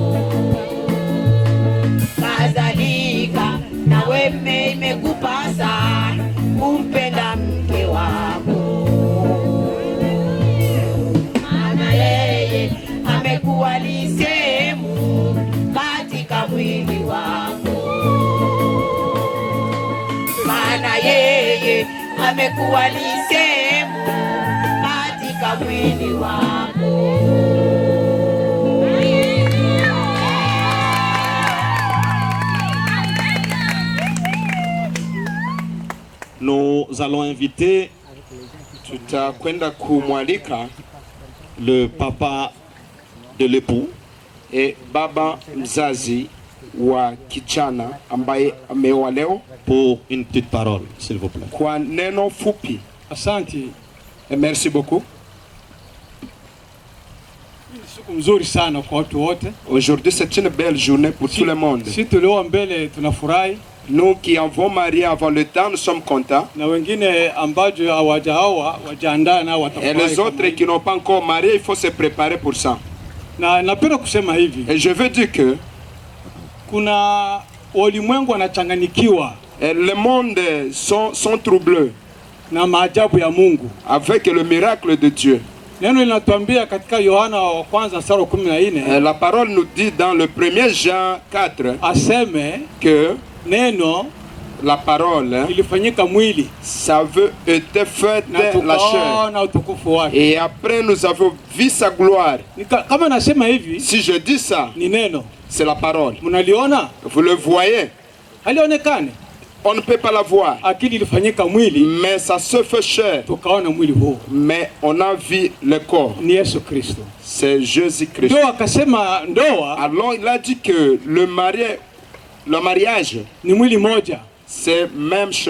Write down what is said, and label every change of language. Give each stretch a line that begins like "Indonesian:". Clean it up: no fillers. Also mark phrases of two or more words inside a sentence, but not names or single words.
Swahili: Kadhalika nawe mme, imekupasa kumpenda mke wako, maana yeye amekuwa ni sehemu katika mwili wako, maana yeye amekuwa ni sehemu katika mwili wako.
French: Nous allons inviter
Swahili: Tutakwenda kumwalika
French: le papa de l'époux
Swahili: baba mzazi wa kijana ambaye ameoa leo
French: pour une petite parole, s'il vous plaît.
Swahili: kwa neno fupi. Asante.
French: Merci beaucoup.
Swahili: Siku mzuri sana kwa watu wote.
French: Aujourd'hui c'est une belle journée pour tout le monde.
Swahili: Sisi tulio mbele tunafurahi.
French: Nous qui avons marié avant le temps, nous sommes contents.
Swahili: Na wengine ambajo hawajaoa wajiandaa na watafurahi.
French: Et les autres qui n'ont pas encore marié, il faut se préparer pour ça.
Swahili: Na napenda kusema hivi.
French: Et je veux dire que
Swahili: kuna walimwengu wanachanganikiwa.
French: Le monde sont troublés
Swahili: na maajabu ya Mungu,
French: avec le miracle de Dieu.
Swahili: Neno linatuambia katika Yohana wa kwanza mstari wa 14.
French: La parole nous dit dans le 1er Jean 4
Swahili: aseme
French: que
Swahili: neno
French: la parole
Swahili: ilifanyika mwili,
French: ça veut être fait la chair. Et après nous avons vu sa gloire.
Swahili: Kama nasema hivi,
French: si je dis ça,
Swahili: ni neno,
French: c'est la parole.
Swahili: Mnaliona?
French: Vous le voyez?
Swahili: Halionekane.
French: On ne peut pas la voir. Mais ça se fait chair. Mais on a vu le corps. C'est Jésus-Christ. Alors il a dit que le mariage, c'est même chair.